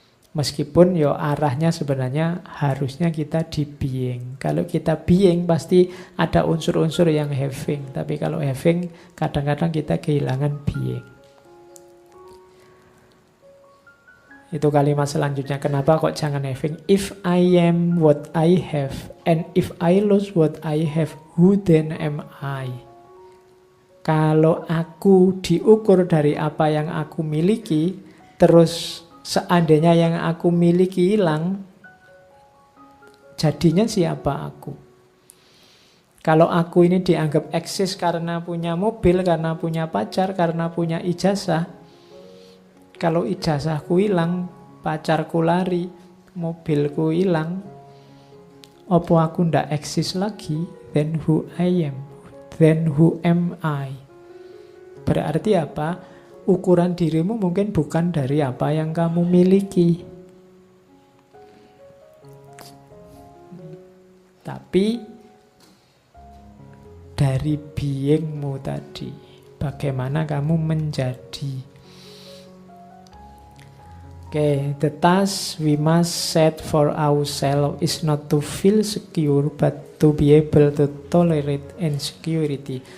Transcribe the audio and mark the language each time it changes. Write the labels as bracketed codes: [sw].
[id] Meskipun arahnya sebenarnya harusnya kita di being. Kalau kita being pasti ada unsur-unsur yang having. Tapi kalau having kadang-kadang kita kehilangan being. Itu kalimat selanjutnya. Kenapa kok jangan having? [en] If I am what I have, and if I lose what I have, who then am I? [id] Kalau aku diukur dari apa yang aku miliki, terus seandainya yang aku miliki hilang, jadinya siapa aku? Kalau aku ini dianggap eksis karena punya mobil, karena punya pacar, karena punya ijazah. Kalau ijazahku hilang, pacarku lari, mobilku hilang, apa aku ndak eksis lagi? [en] Then who I am? Then who am I? [id] Berarti apa? ukuran dirimu mungkin bukan dari apa yang kamu miliki. Tapi dari beingmu tadi, bagaimana kamu menjadi. [en] Okay, the task we must set for ourselves is not to feel secure, but to be able to tolerate insecurity.